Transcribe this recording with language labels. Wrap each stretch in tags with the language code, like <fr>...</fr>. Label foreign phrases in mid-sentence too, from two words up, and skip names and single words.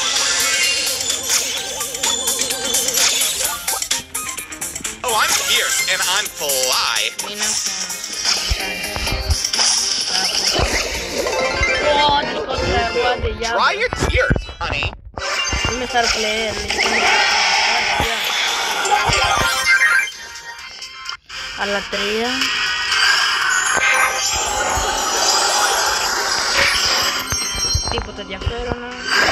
<en>Oh, I'm fierce and I'm fly.</en> <el>Μην αυτό.</el> <en>Dry your tears, honey.</en> <el>Είμαι</el> <en>star player.</en> <el>Άλλα 3. Τίποτα ενδιαφέρον.</el>